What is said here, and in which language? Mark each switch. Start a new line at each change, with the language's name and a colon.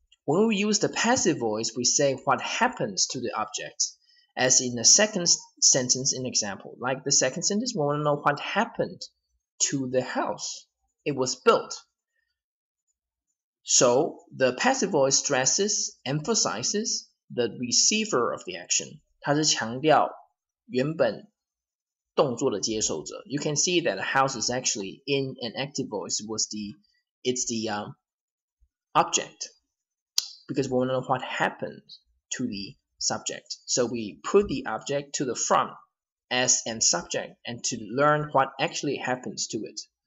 English: When we use the passive voice, we say what happens to the object. As in the second sentence in example, like the second sentence, we want to know what happened to the house. It was built. So the passive voice stresses, emphasizes the receiver of the action.
Chinese: 它是强调原本动作的接受者.
English: You can see that the house is actually in an active voice. It's the object, because we want to know what happened to the subject. So we put the object to the front as an subject and to learn what actually happens to it.